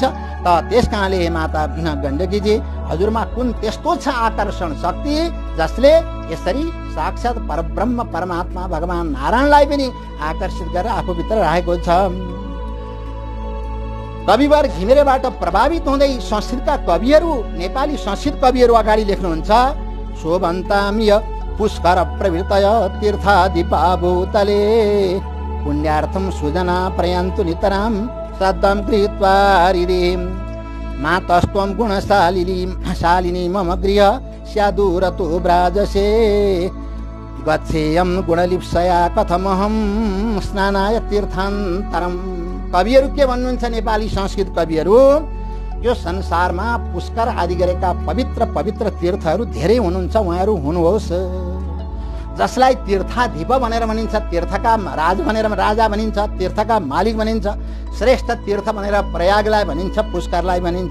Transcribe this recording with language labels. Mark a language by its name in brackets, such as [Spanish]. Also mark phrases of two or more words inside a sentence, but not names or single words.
[Nepali] त त्यसकारणले हे माता गण्डकीजी हजुरमा कुन त्यस्तो छ आकर्षण शक्ति जसले यसरी साक्षात् परब्रह्म परमात्मा भगवान नारायणलाई पनि आकर्षित गरेर आफूभित्र राखेको छ। कविवर घिमिरेबाट प्रभावित हुँदै संस्कृतका कविहरू, नेपाली संस्कृत कविहरू अगाडि लेख्नुहुन्छ [Sanskrit] शोभन्तामिय पुष्कर प्रवृतय तीर्थादिपा भूतले पुण्यार्थम सुजना प्रयान्तु नितराम श्रद्धां गृहीत्वा हरिदेव मातस्त्वं गुणशालिनी मम गृह स्यादूरतो व्राजसे गच्छेयं गुणलिप्सया कथमहं स्नानाय तीर्थान्तरम। [Nepali] कविहरू के भन्नुहुन्छ नेपाली संस्कृत कविहरू, यो संसारमा पुष्कर आदि गरेका पवित्र तीर्थहरू धेरै हुनुहुन्छ, उहाँहरू हुनुहोस्। जसलाई तीर्थाधिप भनेर भनिन्छ, तीर्थका राज भनेर राजा भनिन्छ, तीर्थका मालिक भनिन्छ, श्रेष्ठ तीर्थ भनेर प्रयागलाई भनिन्छ, पुष्करलाई भनिन्छ।